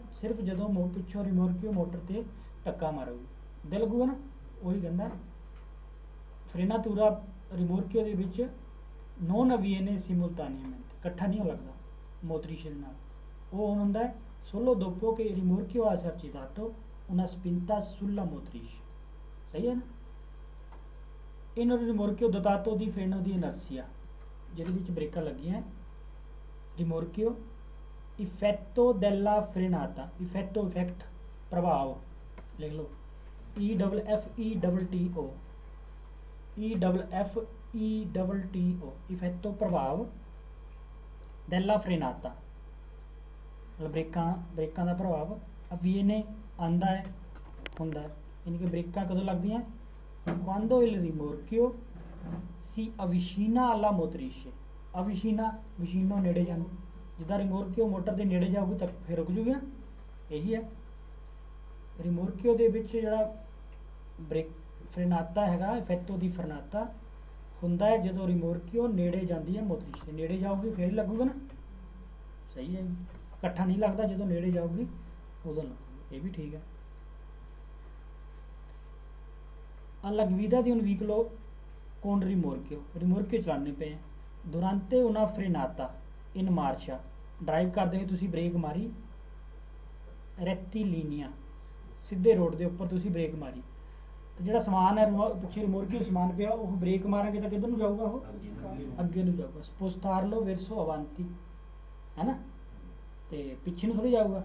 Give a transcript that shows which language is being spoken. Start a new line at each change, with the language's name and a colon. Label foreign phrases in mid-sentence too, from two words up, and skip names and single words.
Punjabi: ਸਿਰਫ ਜਦੋਂ ਪਿੱਛੋਂ ਰਿਮੋਰਕਿਓ ਮੋਟਰ ਤੇ ਧੱਕਾ ਮਾਰੂਗੀ, ਦਿਲ ਲੱਗੂਗਾ ਨਾ, ਉਹੀ ਕਹਿੰਦਾ। ਫਰੇਨਾਤੂਰਾ ਰਿਮੋਰਕਿਓ ਦੇ ਵਿੱਚ
Italian: non avviene simultaneamente
Punjabi: ਇਕੱਠਾ ਨਹੀਂ ਲੱਗਦਾ ਮੋਤਰੀਸ਼ੇ ਨਾਲ, ਉਹ ਹੁੰਦਾ ਹੈ
Italian: solo dopo che rimorchio ha esercitato una spinta sulla motrice,
Punjabi: ਸਹੀ ਹੈ ਨਾ।
Italian: ਇਹਨਾਂ ਰਿਮੋਰਕਿਓ dotato di freno di inerzia,
Punjabi: ਜਿਹਦੇ ਵਿੱਚ ਬ੍ਰੇਕਾਂ ਲੱਗੀਆਂ,
Italian: rimorchio effetto della frenata,
Punjabi: ਇਫੈਕਟੋ ਇਫੈਕਟ ਪ੍ਰਭਾਵ ਲਿਖ ਲਓ,
Italian: EFFETTO, EFFETTO ਇਫੈਕਟੋ ਪ੍ਰਭਾਵ della frenata,
Punjabi: ਮਤਲਬ ਬ੍ਰੇਕਾਂ ਦਾ ਪ੍ਰਭਾਵ। ਅਵੀਏਨੇ ਆਂਦਾ ਹੈ ਹੁੰਦਾ ਹੈ, ਯਾਨੀ ਕਿ ਬ੍ਰੇਕਾਂ ਕਦੋਂ ਲੱਗਦੀਆਂ?
Italian: quando il rimorchio si avvicina alla motrice, vicino
Punjabi: ਨੇੜੇ ਜਾਂਦੀ, ਜਿੱਦਾਂ ਰਿਮੋਰਕਿਓ ਮੋਟਰ ਦੇ ਨੇੜੇ ਜਾਊਗੀ ਤਾਂ ਫਿਰ ਰੁਕ ਜੂਗੀ ਨਾ, ਇਹੀ ਹੈ। ਰਿਮੋਰਕਿਓ ਦੇ ਵਿੱਚ ਜਿਹੜਾ ਬ੍ਰੇਕ ਫਰੇਨਾਤਾ ਹੈਗਾ,
Italian: effetto di frenata
Punjabi: ਹੁੰਦਾ ਹੈ ਜਦੋਂ ਰਿਮੋਰਕਿਓ ਨੇੜੇ ਜਾਂਦੀ ਹੈ ਮੋਤਰੀਸ਼ ਦੇ, ਨੇੜੇ ਜਾਊਗੀ ਫਿਰ ਲੱਗੂਗਾ ਨਾ, ਸਹੀ ਹੈ। ਇਕੱਠਾ ਨਹੀਂ ਲੱਗਦਾ, ਜਦੋਂ ਨੇੜੇ ਜਾਊਗੀ ਉਦੋਂ ਲੱਗੂਗਾ, ਇਹ ਵੀ ਠੀਕ ਹੈ।
Italian: alla guida di un veicolo con rimorchio
Punjabi: ਚਲਾਉਣੇ ਪਏ
Italian: durante una frenata in marcia,
Punjabi: ਡਰਾਈਵ ਕਰਦੇ ਹੋਏ ਤੁਸੀਂ ਬ੍ਰੇਕ ਮਾਰੀ, ਰੈਕਟੀਲੀਨੀਆ ਸਿੱਧੇ ਰੋਡ ਦੇ ਉੱਪਰ ਤੁਸੀਂ ਬ੍ਰੇਕ ਮਾਰੀ, ਤੇ ਜਿਹੜਾ ਸਮਾਨ ਹੈ ਪਿੱਛੇ ਰਿਮੋਰਕਿਓ ਸਮਾਨ ਪਿਆ, ਉਹ ਬ੍ਰੇਕ ਮਾਰਾਂਗੇ ਤਾਂ ਕਿੱਧਰ ਨੂੰ ਜਾਊਗਾ? ਉਹ ਅੱਗੇ ਨੂੰ ਜਾਊਗਾ,
Italian: spostarlo verso avanti
Punjabi: ਹੈ ਨਾ, ਤੇ ਪਿੱਛੇ ਨੂੰ ਥੋੜੀ ਜਾਊਗਾ।